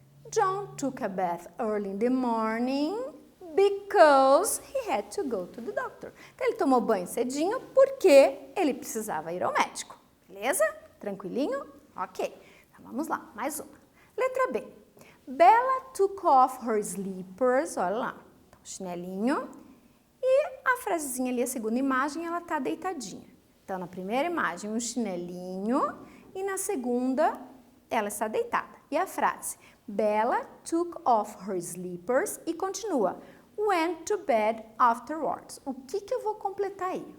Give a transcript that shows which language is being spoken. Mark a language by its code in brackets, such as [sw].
[en] John took a bath early in the morning because he had to go to the doctor. [pt] Então, ele tomou banho cedinho porque ele precisava ir ao médico. Beleza? Tranquilinho? Ok. Então, vamos lá, mais uma. Letra B. [en] Bella took off her slippers. [pt] Olha lá. Então, chinelinho. E a frasezinha ali, a segunda imagem, ela tá deitadinha. Então, na primeira imagem, um chinelinho. E na segunda, ela está deitada. E a frase? [en] Bella took off her slippers [pt] e continua. [en] Went to bed afterwards. [pt] O que eu vou completar aí?